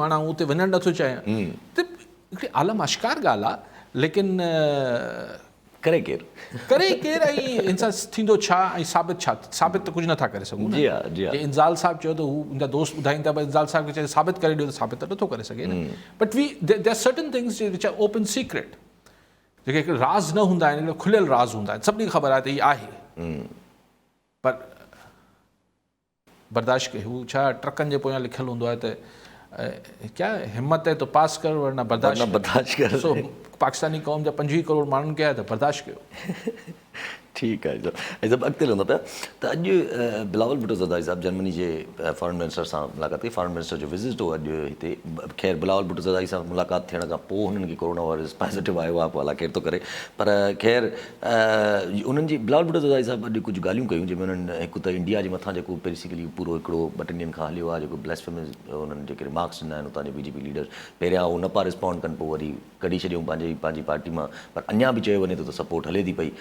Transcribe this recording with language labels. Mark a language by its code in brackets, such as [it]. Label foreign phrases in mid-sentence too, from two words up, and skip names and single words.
[sd] हाणे आउं उते वञणु नथो चाहियां, त हिकिड़ी आलम अश्कार ॻाल्हि आहे, लेकिन करे केरु? करे केरु ऐं हिन सां थींदो छा ऐं साबित छा? साबित त कुझु नथा करे सघूं। जी हा, जी हा, जे इंज़ाल साहिबु चयो त हू मुंहिंजा दोस्त ॿुधाईनि था, इंज़ाल साहिब खे चए साबित करे ॾियो, त साबित त नथो करे सघे न। [en] But there are certain things which are open secret, [sd] जेके हिकिड़े राज़ न हूंदा आहिनि, खुलियल राज़ हूंदा आहिनि, सभिनी खे ख़बर आहे त हीअ आहे, पर बर्दाश्त कयो। हू छा ट्रकनि जे पोयां लिखियलु हूंदो आहे त [ur] کیا ہمت ہے تو پاس کر ورنہ برداشت کر. [sd] सो पाकिस्तानी क़ौम जा 25 करोड़ माण्हुनि खे आहे त बर्दाश्त कयो। ठीकु आहे, ऐं सभु अॻिते हलंदा पिया। त अॼु बिलावल भुट्टो ज़रदारी साहिबु जर्मनी जे [en] foreign minister [sd] सां मुलाक़ात कई। [en] foreign minister [sd] जो विज़िट हो अॼु हिते। ख़ैर बिलावल भुट्टो ज़रदारी सां मुलाक़ात थियण खां पोइ हुननि खे [en] corona virus positive [sd] आयो आहे, पोइ अलाए केरु थो करे, पर ख़ैर उन्हनि जी बिलावल भुट्टो ज़रदारी साहिबु अॼु कुझु ॻाल्हियूं कयूं, जंहिंमें उन्हनि हिकु त इंडिया जे मथां जेको बेसिकली पूरो हिकिड़ो 2-3 ॾींहंनि खां हलियो आहे, जेको ब्लेस्फेमस उन्हनि जेके रिमार्क्स ॾिना आहिनि उतां जे BJP लीडर, पहिरियां उहो न पिया रिस्पॉन्ड कनि, पोइ वरी कढी छॾियूं पंहिंजी पार्टी मां, पर अञा बि चयो वञे थो त सपोर्ट हले थी पई।